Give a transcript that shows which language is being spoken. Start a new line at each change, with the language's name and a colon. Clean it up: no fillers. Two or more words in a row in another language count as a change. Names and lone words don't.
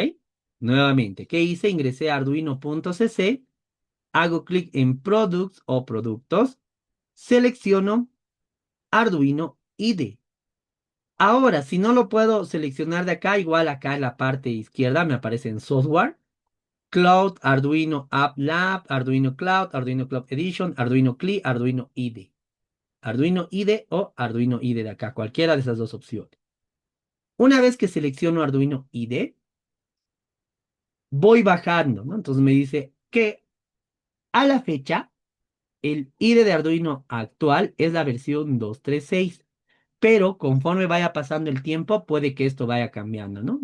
Spanish: Nuevamente, ¿qué hice? Ingresé a arduino.cc, hago clic en Products o Productos, selecciono Arduino IDE. Ahora, si no lo puedo seleccionar de acá, igual acá en la parte izquierda me aparece en Software, Cloud, Arduino App Lab, Arduino Cloud, Arduino Cloud Edition, Arduino CLI, Arduino IDE. Arduino IDE o Arduino IDE de acá, cualquiera de esas dos opciones. Una vez que selecciono Arduino IDE, voy bajando, ¿no? Entonces me dice que a la fecha, el IDE de Arduino actual es la versión 2.3.6, pero conforme vaya pasando el tiempo, puede que esto vaya cambiando, ¿no?